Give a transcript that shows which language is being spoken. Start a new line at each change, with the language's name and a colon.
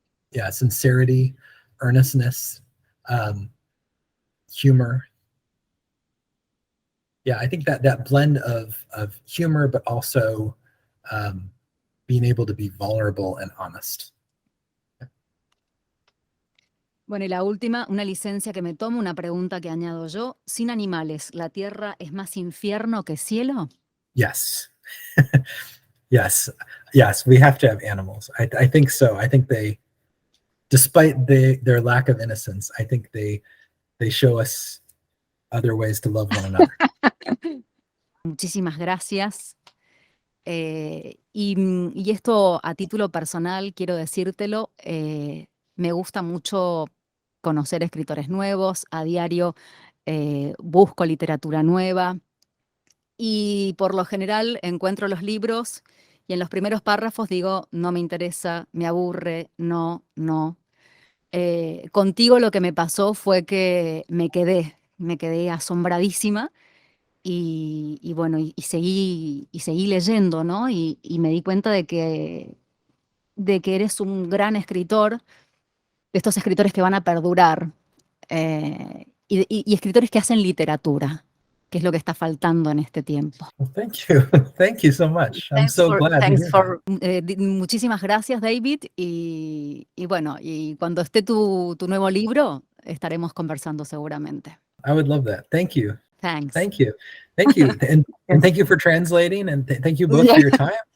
English: Yeah, sincerity, earnestness, humor. Yeah, I think that blend of humor, but also being able to be vulnerable and honest.
Spanish: Bueno, y la última, una licencia que me tomo, una pregunta que añado yo. Sin animales, ¿la tierra es más infierno que cielo?
English: Yes. Yes. Yes, we have to have animals. I think so. I think they, despite their lack of innocence, I think they show us other ways to love one another.
Spanish: Muchísimas gracias. Y esto a título personal, quiero decírtelo, me gusta mucho conocer escritores nuevos, a diario busco literatura nueva y por lo general encuentro los libros y en los primeros párrafos digo, no me interesa, me aburre, no, no. Contigo lo que me pasó fue que me quedé asombradísima y bueno, y seguí leyendo, ¿no? Y me di cuenta de que eres un gran escritor, de estos escritores que van a perdurar, y escritores que hacen literatura, que es lo que está faltando en este tiempo.
English: Well, thank you. Thank you so much. I'm so glad to hear that.
Spanish: Muchísimas gracias, David, y bueno, y cuando esté tu nuevo libro, estaremos conversando seguramente.
English: I would love that. Thank you. Thanks. Thank you. Thank you. And thank you for translating, and thank you both for your time.